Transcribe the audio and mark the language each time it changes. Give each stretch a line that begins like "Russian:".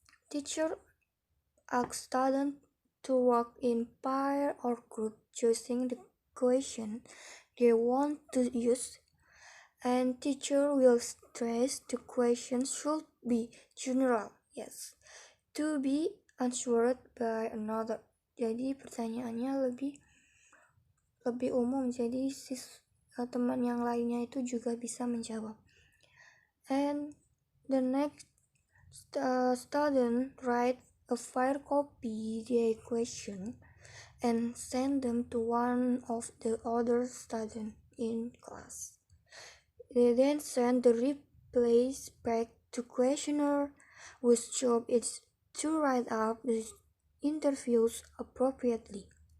English: Teacher asks students to work in pair or group, choosing the question they want to use, and teacher will stress the question should be general, yes, to be answered by another.
Indonesian: Jadi pertanyaannya lebih umum, jadi teman yang lainnya itu juga bisa menjawab.
English: And the next student write a fire copy the question and send them to one of the other students in class. They then send the replies back to questioner, whose job is to write up the interviews appropriately.